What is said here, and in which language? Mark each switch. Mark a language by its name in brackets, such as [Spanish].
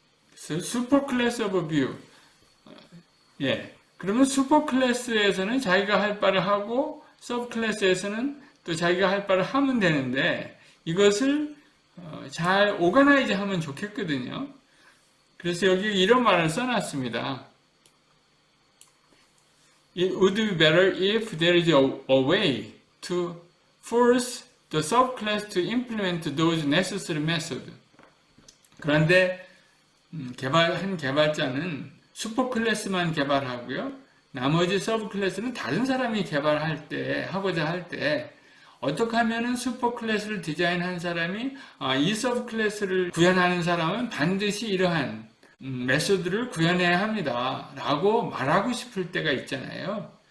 [Korean] 그래서 슈퍼 클래스 오브 뷰. 그러면 슈퍼 클래스에서는 자기가 할 바를 하고 서브 클래스에서는 또 자기가 할 바를 하면 되는데 이것을 잘 오가나이즈 하면 좋겠거든요. 그래서 여기 이런 말을 써놨습니다. [English] It would be better if there is a way to force the subclass to implement those necessary methods. [Korean] 그런데 한 개발자는 슈퍼클래스만 개발하고요. 나머지 서브클래스는 다른 사람이 하고자 할 때 어떻게 하면은 슈퍼클래스를 디자인한 사람이 이 서브클래스를 구현하는 사람은 반드시 이러한 메소드를 구현해야 합니다 라고 말하고 싶을 때가 있잖아요.